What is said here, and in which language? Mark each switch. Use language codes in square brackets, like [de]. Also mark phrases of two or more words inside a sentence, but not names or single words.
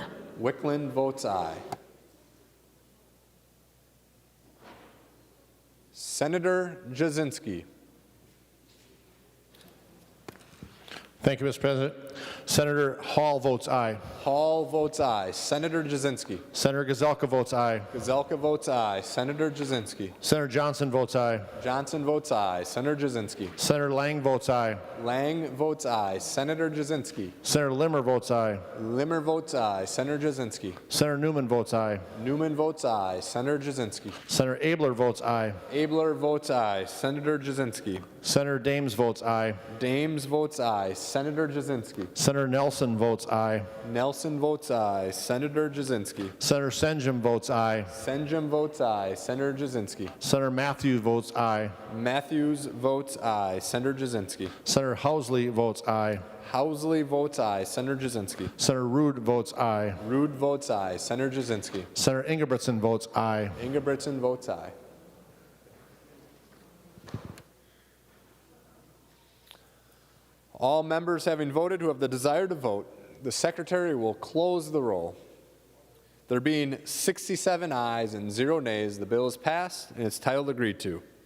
[en] Wickland votes aye. Senator Jasinski. Thank you, Mr. President. Senator Hall votes aye. Hall votes aye. Senator Jasinski. Senator Gazelka votes aye. Gazelka votes aye. Senator Jasinski. Senator Johnson votes aye. Johnson votes aye. Senator Jasinski. Senator Lang votes aye. Lang votes aye. Senator Jasinski. Senator Limmer votes aye. Limmer votes aye. Senator Jasinski. Senator Newman votes aye. Newman votes aye. Senator Jasinski. Senator Abler votes aye. Abler votes aye. Senator Jasinski. Senator Dames votes aye. Dames votes aye. Senator Jasinski. Senator Nelson votes aye. Nelson votes aye. Senator Jasinski. Senator Senjum votes aye. Senjum votes aye. Senator Jasinski. Senator Matthews votes aye. Matthews votes aye. Senator Jasinski. Senator Housley votes aye. Housley votes aye. Senator Jasinski. Senator Rude votes aye. Rude votes aye. Senator Jasinski. Senator Ingebrigtsen votes aye. Ingebrigtsen votes aye. All members having voted who have the desire to vote, the Secretary will close the roll. There being 67 ayes and 0 nays, the bill is passed and its title agreed to.